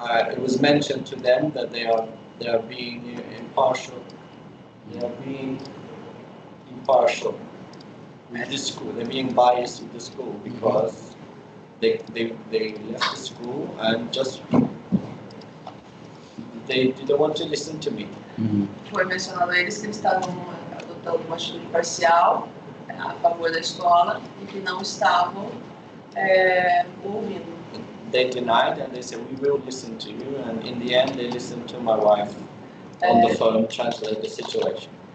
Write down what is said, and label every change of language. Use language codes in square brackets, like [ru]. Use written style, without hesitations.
[en] It was mentioned to them that they are being impartial. They are being impartial with the school. They're being biased with the school because they left the school and just they didn't want to listen to me. [pt] Foi mencionado a eles que eles estavam adotando uma atitude parcial a favor da escola e que não estavam ouvindo. [en] They denied and they said we will listen to you, and in the end they listened to my wife on the phone, translate the situation.